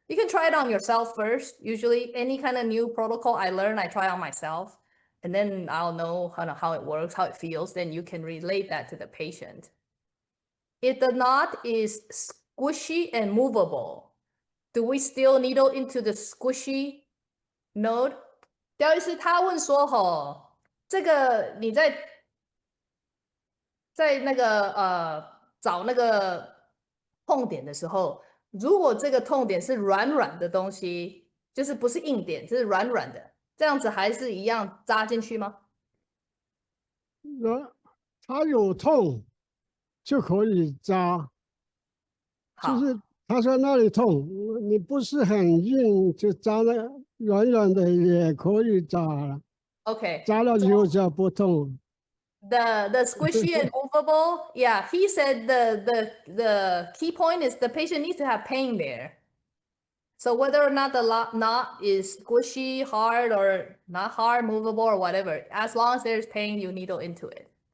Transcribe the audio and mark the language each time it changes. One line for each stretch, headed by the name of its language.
English: You can try it on yourself first. Usually any kind of new protocol I learn, I try on myself. And then I'll know how it works, how it feels. Then you can relate that to the patient. If the knot is squishy and movable, do we still needle into the squishy node?
Chinese: 廖医师他问说吼，这个你在那个找那个痛点的时候，如果这个痛点是软软的东西，就是不是硬点，就是软软的，这样子还是一样扎进去吗？他有痛就可以扎，就是他说那里痛，你不是很硬就扎了，软软的也可以扎了。
English: Okay.
Chinese: 扎了以后就不痛。
English: The squishy and movable, yeah. He said the key point is the patient needs to have pain there. So whether or not the knot is squishy, hard, or not hard, movable, or whatever, as long as there's pain, you needle into it.